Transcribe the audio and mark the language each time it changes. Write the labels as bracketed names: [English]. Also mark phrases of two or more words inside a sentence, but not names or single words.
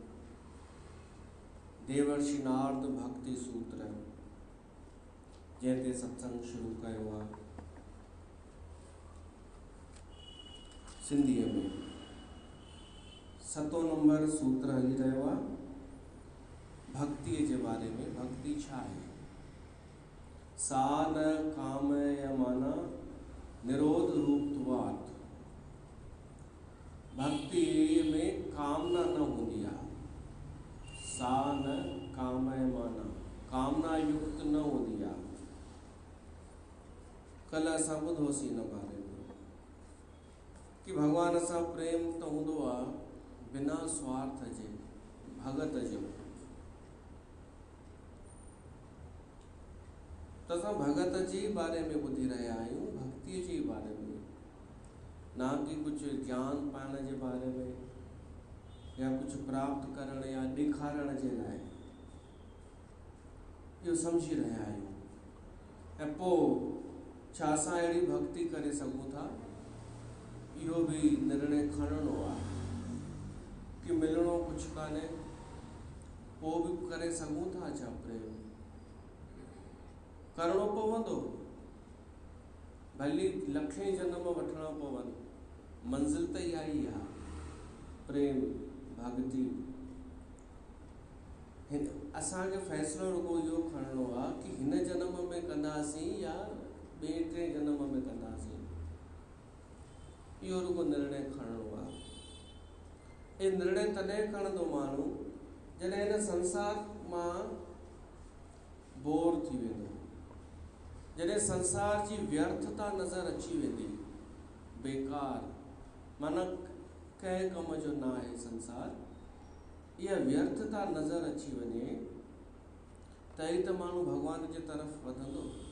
[Sindhi] देवर्षि नारद भक्ति सूत्र जैसे सत्संग शुरू कयो आहे सिंधीअ में। 7 नंबर सूत्र हली रहियो आहे भक्ति [Hindi] के बारे में। [Sindhi] भक्ति छा है? [Sanskrit] सा न काम यमाना निरोध रूपत्वात्। [Sindhi] भक्ति में कामना न होंदी आहे। [Sanskrit] सा न काम यमाना, [Sindhi] कामना युक्त न होंदी आहे। कल असां ॿुधोसीं इन बारे में कि भगवान सां प्रेम तो हूंदो आहे बिना स्वार्थ जे, भगत जो। तो असां भगत जे बारे में ॿुधी रहिया आहियूं, भक्ति जे बारे में, ना कि कुछ ज्ञान पाइण जे बारे में या कुछ प्राप्त करण या ॾेखारण जे लाइ। इहो सम्झी रहिया आहियूं। ऐं पोइ छा असां अहिड़ी भक्ति करे सघूं था, इहो भी निर्णय खणणो आहे कि मिलणो कुछ कान्हे, पोइ भी करे सघूं था छा प्रेम? करणो पवंदो, भली लखें जन्म वठणा पवन, मंज़िल त इहा ई आहे, प्रेम भक्ति। असांखे फ़ैसिलो रुगो इहो खणणो आहे कि हिन जन्म में कंदासीं या ॿिए टे जन्म में कंदासीं। इहो रुगो निर्णय खणणो आहे। ये निर्णय तॾहिं खणंदो माण्हू जॾहिं हिन संसार मां बोर थी वेंदो, जॾहिं संसार जी व्यर्थता नज़र अची वेंदी, बेकार माना कंहिं कम जो न आहे संसार, इहा व्यर्थता नज़र अची वञे त ई त माण्हू भॻवान जे तरफ़ वधंदो।